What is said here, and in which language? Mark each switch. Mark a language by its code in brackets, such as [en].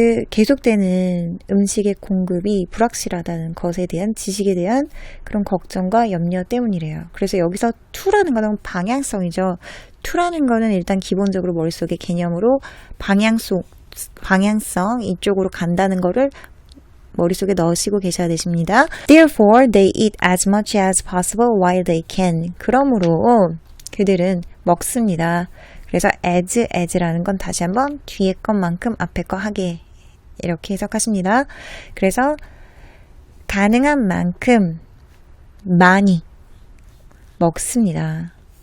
[ko] 계속되는 음식의 공급이 불확실하다는 것에 대한 지식에 대한 그런 걱정과 염려 때문이래요. 그래서 여기서 to라는 거는 방향성이죠. to라는 거는 일단 기본적으로 머릿속에 개념으로 방향성 이쪽으로 간다는 거를 머릿속에 넣으시고 계셔야 되십니다. [en] Therefore, they eat as much as possible while they can. [ko] 그러므로 그들은 먹습니다. 그래서 as라는 건 다시 한번 뒤에 것만큼 앞에 거 하게 이렇게 해석하십니다. 그래서 가능한 만큼 많이 먹습니다.